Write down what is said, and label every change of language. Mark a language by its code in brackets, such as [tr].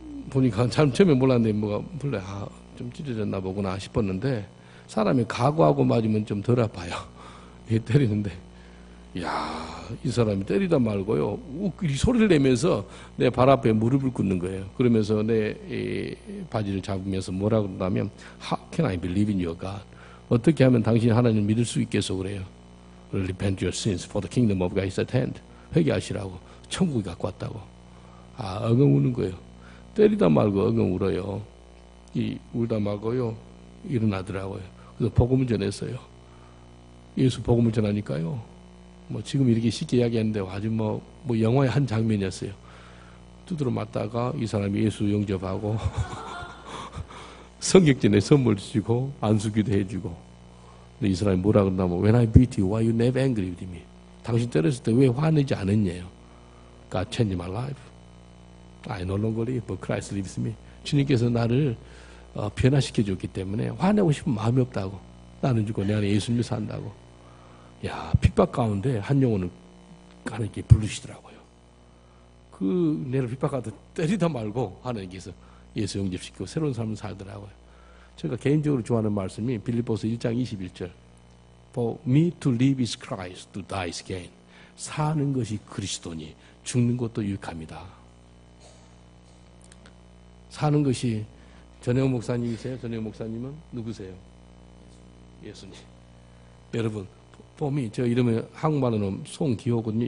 [ko] 보니까 참 처음에 몰랐는데 뭐가 원래 좀 찢어졌나 보구나 싶었는데 사람이 각오하고 맞으면 좀 덜 아파요. 때리는데 야, 이 사람이 때리다 말고요, 이 소리를 내면서 내 발 앞에 무릎을 꿇는 거예요. 그러면서 내 바지를 잡으면서 뭐라 그러냐면 [en] How can I believe in your God? [ko] 어떻게 하면 당신이 하나님을 믿을 수 있겠어 그래요. [en] Repent your sins for the kingdom of God is at hand. [ko] 회개하시라고. 천국이 갖고 왔다고. 엉엉 우는 거예요. 때리다 말고 엉엉 울어요. 울다 말고요, 일어나더라고요. 그래서 복음을 전했어요. 예수 복음을 전하니까요, 뭐 지금 이렇게 쉽게 이야기했는데 아주 뭐 영화의 한 장면이었어요. 두드러 맞다가 이 사람이 예수 영접하고 성격전에 선물 주고 안수기도 해주고. 근데 이 사람이 뭐라 그러냐면 [en] When I beat you, why you never angry with me? [ko] 당신 때렸을 때 왜 화내지 않았냐요. [en] God changed my life. I no longer live, but Christ lives in me. [ko] 주님께서 나를 변화시켜 줬기 때문에 화내고 싶은 마음이 없다고. 나는 죽고 내 안에 예수님이 산다고. 야, 핍박 가운데 한 영혼을 하나님께 부르시더라고요. 내를 핍박하다 때리다 말고 하나님께서 예수 영접시키고 새로운 삶을 살더라고요. 제가 개인적으로 좋아하는 말씀이 빌립보서 1장 21절. [en] For me to live is Christ, to die is gain. [ko] 사는 것이 그리스도니 죽는 것도 유익합니다. 사는 것이 전영 목사님이세요? 전영 목사님은 누구세요? 예수님. 여러분, 폼이 저 이름은 한국말로는 송기호거든요.